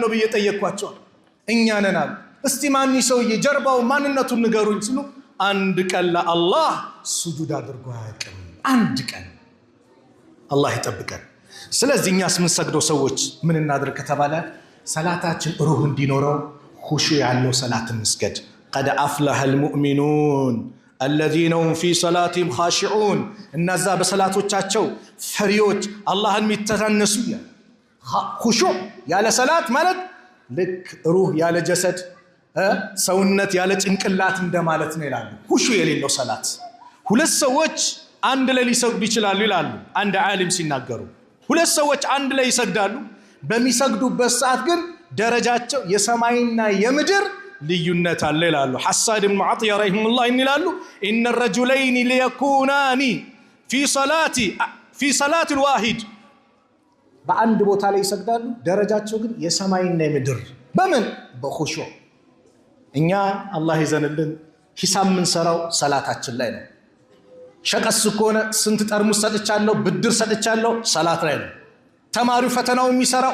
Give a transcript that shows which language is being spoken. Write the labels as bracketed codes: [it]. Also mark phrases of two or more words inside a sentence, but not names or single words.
[am] ነው በየጠየቅኳቸው እኛ ነን አሉ እስቲ ማን ይሰውዬ ጀርባው ማንነቱን ንገሩኝ ሲሉ አንድ ቀን ለአላህ ሱጁድ አድርጎ ያቀም አንድ ቀን አላህ ይጠብቀን ስለዚህ እኛስ ምን ሰግደው ሰዎች ምን እናድርግ ከተባለ ሰላታችን ሩህ እንዲኖረው ኹሹዕ ያለው ሰላት እንስገድ [ar] قد افلح المؤمنون الذين هم في صلاتهم خاشعون [am] እነዛ በሰላቶቻቸው ፈሪዎች አላህን የሚተናነሱ ኹሹዕ ያለ ሰላት ማለት ልክ ሩህ ያለ ጀሰድ ሰውነት ያለ ጭንቅላት እንደማለት ነው ይላሉ ኹሹዕ የሌለው ሰላት ሁለት ሰዎች አንድ ላይ ሊሰግዱ ይችላሉ ይላሉ አንድ ዓሊም ሲናገሩ ሁለት ሰዎች አንድ ላይ ይሰግዳሉ በሚሰግዱበት ሰዓት ግን ደረጃቸው የሰማይና የምድር ልዩነት አለ ይላሉ ሐሳን ኢብኑ ዓጢያ ረሂመሁላህ ይላሉ [ar] ان الرجلين ليكونان في صلاه الواحد [am] በአንድ ቦታ ላይ ይሰግዳሉ ደረጃቸው ግን የሰማይና የምድር በምን በኹሹዕ እኛ አላህ ይዘንልን ሂሳብ ምን ሰራው ሰላታችን ላይ ነው ሸቀስ ከሆነ ስንት ጠርሙስ ሰጥቻለሁ ብድር ሰጥቻለሁ ሰላት ላይ ነው ተማሪው ፈተናው የሚሰራው